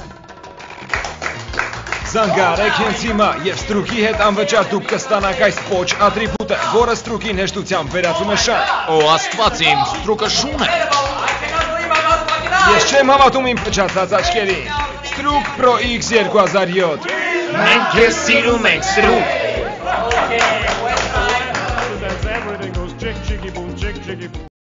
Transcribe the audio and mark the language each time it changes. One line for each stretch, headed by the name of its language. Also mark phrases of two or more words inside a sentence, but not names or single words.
Armenian: Զանգարեք հենց հիմա եւ ստրուկի հետ անվճար դուք կստանաք այս պոչ ատրիբուտը, որը ստրուկին հեշտությամբ վերածում է շան։ Օ, Աստված իմ, ստրուկը շուն է։ Ես չեմ հավատում իմ փչացած աչքերին։ Strug Pro X 2007։ Մենք քեզ սիրում ենք, ստրուկ։
English: Everything goes jig jiggy boom, jig jiggy boom.